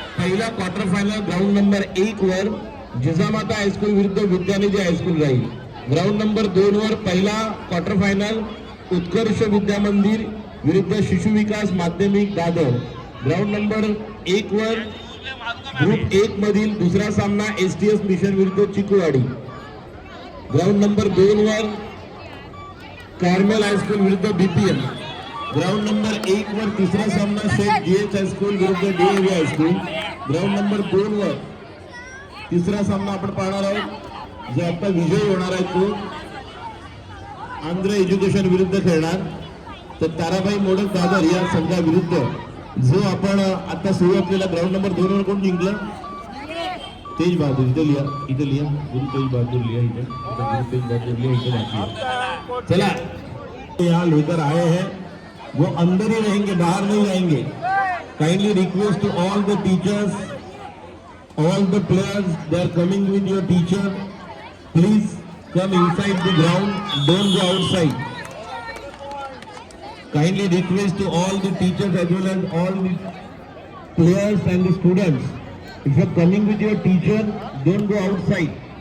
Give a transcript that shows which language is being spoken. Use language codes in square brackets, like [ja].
[mr] पहिला quarter final ground number 1 वर Jijamata high school विरुद्ध विद्यानिधी हायस्कूल राहील. ग्राउंड नंबर 2 वर पहिला क्वार्टर फायनल उत्कर्ष विद्या मंदिर विरुद्ध शिशु विकास माध्यमिक दादर. ग्राउंड नंबर 1 वर ग्रुप 1 मधील दुसरा सामना एसटीएस मिशन विरुद्ध चिकुवाडी. ग्राउंड नंबर 2 वर कार्मेल हायस्कूल विरुद्ध बीपीएम. ग्राउंड नंबर 1 वर तिसरा सामना शेख जीएच हायस्कूल विरुद्ध डीएव्ही हायस्कूल. ग्राउंड नंबर 2 वर तिसरा सामना आपण पाहणार आहोत. जो आता विजयी होणार आहे तो आंध्र एज्युकेशन विरुद्ध खेळणार. तर ताराबाई मोडक दादर या संघाविरुद्ध जो आपण आता सुरू असलेला ग्राउंड नंबर 2 वर कोण जिंकलं? तेज बहादुर. इथे लिहा, इथे लिहा, गुरु तेज बहादुर लिहा, इथे गुरु तेज बहादुर लिहा, इथे बाकी. [hi] चला, यहाँ लेकर आए हैं, वो अंदर ही रहेंगे, बाहर नहीं जाएंगे. [en] Kindly request to all the teachers, all the players, they are coming with your teacher. Please come inside the ground, don't go outside. Kindly request to all the teachers as well as all the players and the students, if you are coming with your teacher, don't go outside.